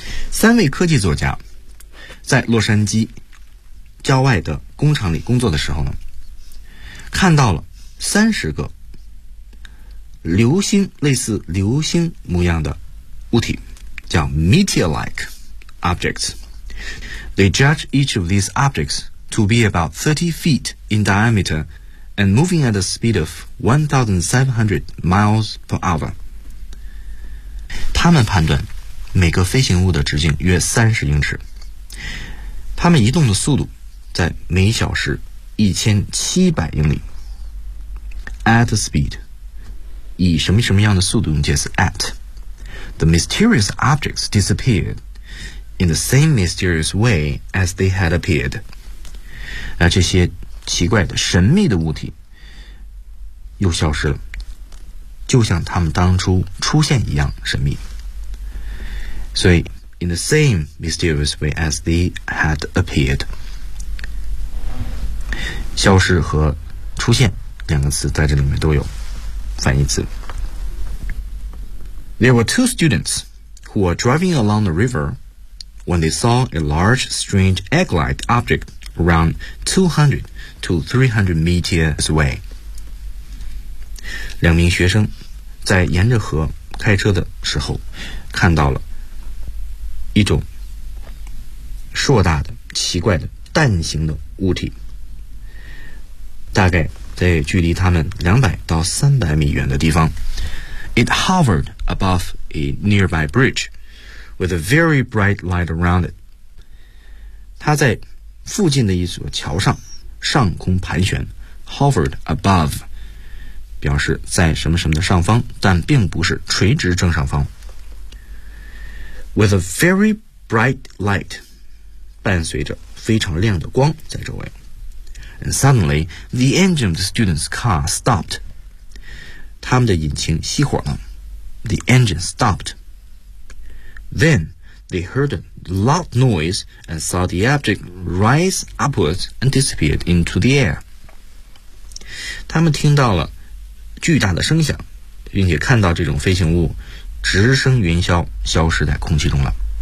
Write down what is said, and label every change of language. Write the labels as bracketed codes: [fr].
[zh] 三位科技作家在洛杉矶郊外的工厂里工作的时候呢，看到了30个流星，类似流星模样的物体，叫 [en] meteor-like objects. They judge each of these objects to be about 30 feet in diameter and moving at a speed of 1,700 miles per hour. [zh] 他们判断每个飞行物的直径约30英尺，他们移动的速度在每小时1700英里 [en] at speed， [zh] 以什么什么样的速度用介词 at。 [en] The mysterious objects disappeared in the same mysterious way as they had appeared。 [zh] 那这些奇怪的神秘的物体又消失了，就像他们当初出现一样神秘。所以 [en] in the same mysterious way as they had appeared， [zh] 消失和出现两个词在这里面都有反义词。 [en] There were two students who were driving along the river when they saw a large, strange egg-like object around 200 to 300 meters away. [zh] 两名学生在沿着河开车的时候看到了一种硕大的、奇怪的、蛋形的物体，大概在距离他们200到300米远的地方。 [en] It hovered above a nearby bridge with a very bright light around it. [zh] 它在附近的一座桥上上空盘旋。 [en] Hovered above [zh] 表示在什么什么的上方，但并不是垂直正上方。 [en] With a very bright light [zh] 伴随着非常亮的光在周围。 [en] And suddenly the engine of the student's car stopped. [zh] 他们的引擎熄火了。 [en] The engine stopped. Then they heard a loud noise and saw the object rise upwards and disappeared into the air. [zh] 他们听到了巨大的声响，并且看到这种飞行物直升云霄，消失在空气中了。